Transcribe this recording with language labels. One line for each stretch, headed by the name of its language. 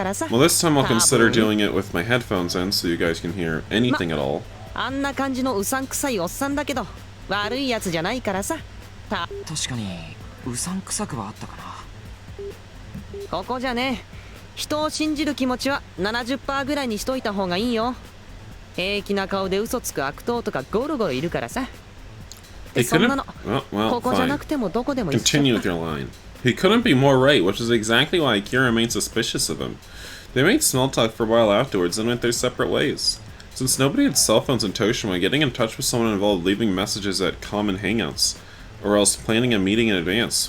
English: Well, this time I'll consider doing it with my headphones in so you guys can hear anything at all.
Japanese: あんな感じのうさんくさいおっさんだけど悪いやつじゃないからさ。確かにうさんくさくはあったかな。ここじゃね、人を信じる気持ちは 70% ぐらいにしといた方がいいよ。平気な顔で嘘つく悪党とかゴロゴロいるからさ。そんなのここじゃなくてもどこでもいい。
English: Continue with your line. He couldn't be more right, which is exactly why Igura remained suspicious of him. They made small talk for a while afterwards and went their separate ways. Since nobody had cell phones in Toshima, getting in touch with someone involved leaving messages at common hangouts, or else planning a meeting in advance.